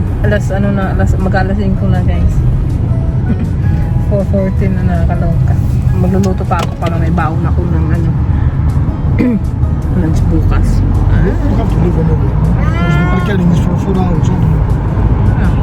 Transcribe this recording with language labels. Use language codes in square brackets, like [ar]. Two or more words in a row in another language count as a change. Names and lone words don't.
[tl] Mag-alas 5 na guys. 4:14 na nakakaloka. Magluluto pa ako para may baon ako ng lunch bukas. [sv] Du kan inte ligga nu. Du parkerade inget från förra året.